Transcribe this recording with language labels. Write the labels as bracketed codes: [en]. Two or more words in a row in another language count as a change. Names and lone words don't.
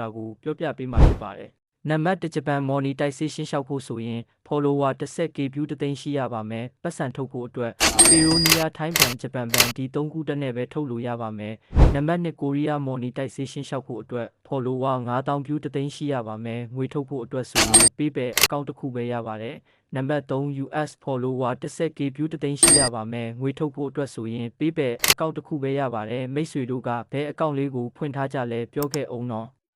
[my] ကိုပြောပြပေးမှာဖြစ်ပါတယ်နံပါတ်1ဂျပန် monetization ရှောက်ဖို့ဆိုရင် follower 10k view တသိန်းရှိရပါ မယ်ပတ်စံထုတ်ဖို့အတွက် Payoneer ထိုင်းဘဏ်ဂျပန်ဘဏ်ဒီ3ခုတက်နဲ့ပဲထုတ်လို့ရပါမယ်နံပါတ်2ကိုရီးယား monetization ရှောက်ဖို့အတွက် follower 9000 view တသိန်းရှိရပါမယ်ငွေထုတ်ဖို့အတွက်ဆိုရင် PayPal အကောင့်တစ်ခုပဲရပါတယ်နံပါတ်3 US follower 10k view တသိန်းရှိရပါမယ်ငွေထုတ်ဖို့အတွက်ဆိုရင် PayPal အကောင့်တစ်ခုပဲရပါတယ်မိတ်ဆွေတို့ကဘယ်အကောင့်လေးကိုဖွင့်ထားကြလဲပြောခဲ့အောင်နော်